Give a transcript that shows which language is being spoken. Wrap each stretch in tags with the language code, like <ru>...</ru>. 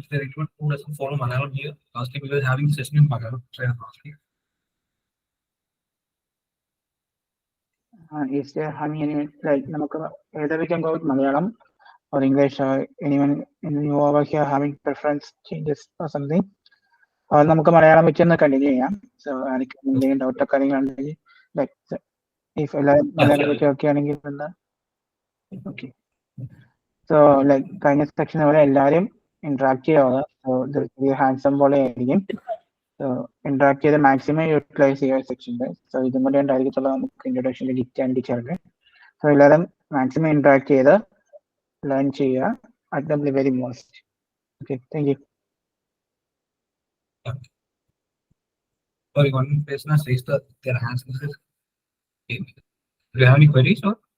<en>Is there anyone who doesn't follow Malayalam here? Last week we were having a session in Malayalam. Last week. Is there having any either we can go with Malayalam or English or anyone new over here having preference changes or something?</en> <ml>Or നമുക്ക് മലയാളം വെച്ച് ഒന്ന് continue ചെയ്യാം. So ആർക്കും എന്തെങ്കിലും ഡൗട്ടോ കാര്യങ്ങളുണ്ടെങ്കിൽ like if എല്ലാവരും മലയാളം വെച്ച് okay ആണെങ്കിൽ എന്താ ഓക്കെ. So like കഴിഞ്ഞ സെക്ഷൻ പോലെ എല്ലാവരും ഇന്ററാക്ട് ചെയ്യുക. So ഹാൻഡ്സം പോലെ ആയിരിക്കും. So interact ചെയ്ത് മാക്സിമം യൂട്ടിലൈസ് ചെയ്യുക സെക്ഷൻ്റെ. സോ ഇതും കൂടെ ഉണ്ടായിരിക്കത്തുള്ള നമുക്ക് ഇൻട്രൊഡക്ഷൻ്റെ ഡിറ്റ് ആൻഡ് ഡിറ്റെയിൽഡ്. സോ എല്ലാവരും മാക്സിമം ഇന്ററാക്ട് ചെയ്ത് ലേൺ ചെയ്യുക at the very most. Okay, thank you.</ml> <en>Sorry, one person has raised their hands. Do you have any queries or?</en>